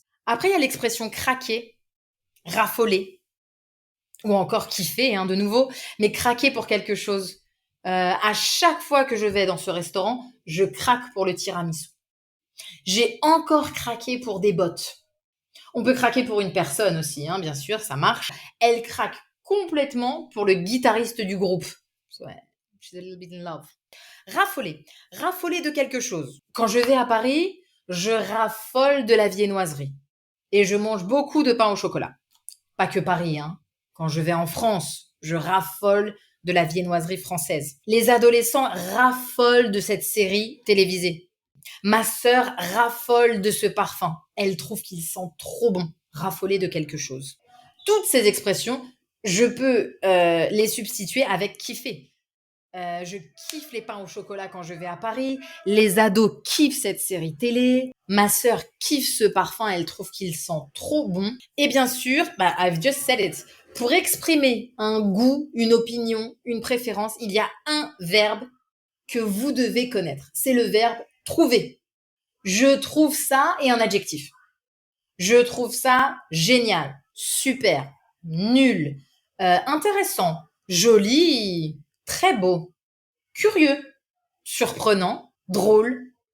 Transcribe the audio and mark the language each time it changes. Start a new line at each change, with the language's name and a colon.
French: Après, il y a l'expression craquer, raffoler, ou encore kiffer, hein, de nouveau, mais craquer pour quelque chose. À chaque fois que je vais dans ce restaurant, je craque pour le tiramisu. J'ai encore craqué pour des bottes. On peut craquer pour une personne aussi, hein, bien sûr, ça marche. Elle craque complètement pour le guitariste du groupe.
English: Ouais, she's a little bit in love.
French: Raffoler. Raffoler de quelque chose. Quand je vais à Paris, je raffole de la viennoiserie. Et je mange beaucoup de pain au chocolat. Pas que Paris, hein. Quand je vais en France, je raffole de la viennoiserie française. Les adolescents raffolent de cette série télévisée. Ma sœur raffole de ce parfum. Elle trouve qu'il sent trop bon. Raffoler de quelque chose. Toutes ces expressions, je peux les substituer avec kiffer. Je kiffe les pains au chocolat quand je vais à Paris. Les ados kiffent cette série télé. Ma sœur kiffe ce parfum, elle trouve qu'il sent trop bon. Et bien sûr,
English: I've just said it.
French: Pour exprimer un goût, une opinion, une préférence, il y a un verbe que vous devez connaître. C'est le verbe trouver. Je trouve ça et un adjectif. Je trouve ça génial, super, nul, intéressant, joli, très beau, curieux, surprenant, drôle.